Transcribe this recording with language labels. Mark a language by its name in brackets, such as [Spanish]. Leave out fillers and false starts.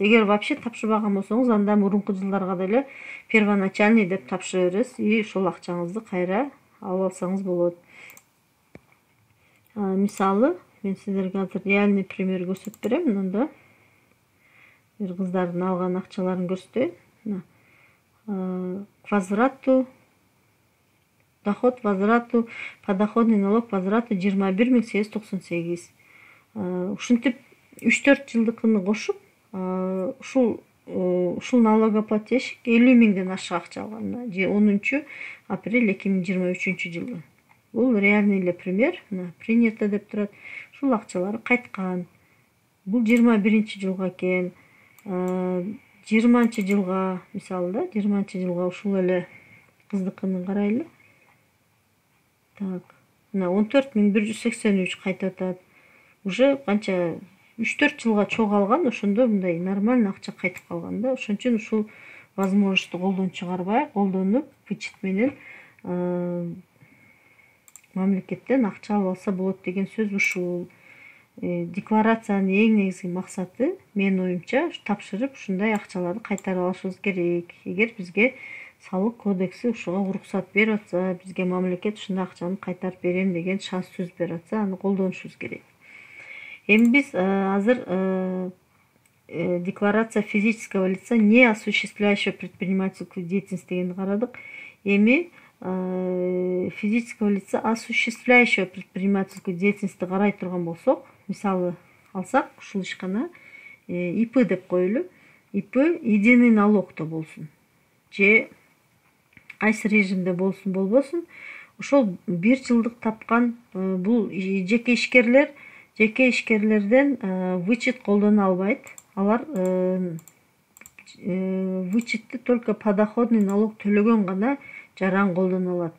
[Kyrgyz] Эгер вообще тапшырбаган болсоңуз, анда мурунку жылдарга деле первоначальный деп тапшыра бересиз, ушул акчаңызды кайра алып алсаңыз болот. Мисалы, мен сиздерге азыр реальный пример көрсөтүп берем. Мында бир кыздардын алган акчаларын көрсөтөйүн. [Russian] К возврату доход, возврату, подоходный налог возврату 21898. [Kyrgyz] Ушинтип 3-4 жылдыкыны кошуп, ушул налогоплательщик 50 000ден ашык акча алган. 10 апрель 2023 жылы. Бул реальный эле пример. Принято деп турат. Ушул акчалары кайткан. Бул 21 жылга экен. 20 жылга, мисалы да, 20 жылга ушул эле кыздыкын карайлы. Так, мына 14183 кайтып атат. Уже канча 3-4 жылга чогулган, ошондо мындай нормально акча кайтып калган да. Ошон үчүн ушул возможностьту колдон чыгарбай, колдонуп, вычет менен мамлекеттен акча алып алса болот деген сөз ушул. Декларациянын эң негизги максаты, менин оюмча, тапшырып ушундай акчаларды кайтарып алышыбыз керек. Эгер бизге салык кодекси ушуга уруксат берип атса, бизге мамлекет ушундай акчаны кайтарып берем деген шанс сөз берип атса, аны колдонушубуз керек. Эми биз азыр декларация физического лица, не осуществляющего предпринимательскую деятельность дегенди карадык. Эми физического лица, осуществляющего предпринимательскую деятельность карай турган болсок, мисалы алсак, ушул ишкана ИП деп коелу. ИП единый налогто болсун. Же кайсы режимде болсун болбосун, ошол бир жылдык тапкан бул жеке ишкерлерден вычет колдоно албайт. Алар вычетти только подоходный налог төлөгөн гана жаран колдоно алат.